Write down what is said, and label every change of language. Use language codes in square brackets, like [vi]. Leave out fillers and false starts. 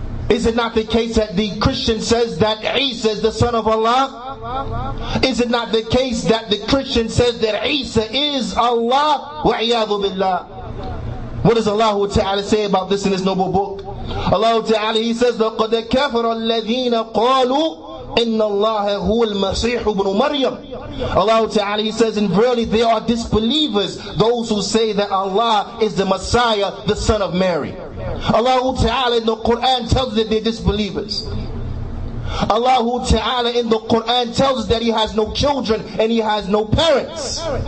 [en] Is it not the case that the Christian says that Isa is the son of Allah? Is it not the case that the Christian says that Isa is Allah? Wa'iyadhu billah. What does Allah Ta'ala say about this in His noble book? Allah Ta'ala, He says, [ar] لَقَدْ كَفَرَ الَّذِينَ قَالُوا إِنَّ اللَّهَ هُوَ الْمَسِيحُ بْنُ مَرْيَمَ. [en] Allah Ta'ala, He says, and verily they are disbelievers, those who say that Allah is the Messiah, the son of Mary. Allah Ta'ala in the Qur'an tells us that they're disbelievers. Allah Ta'ala in the Qur'an tells us that He has no children and He has no parents.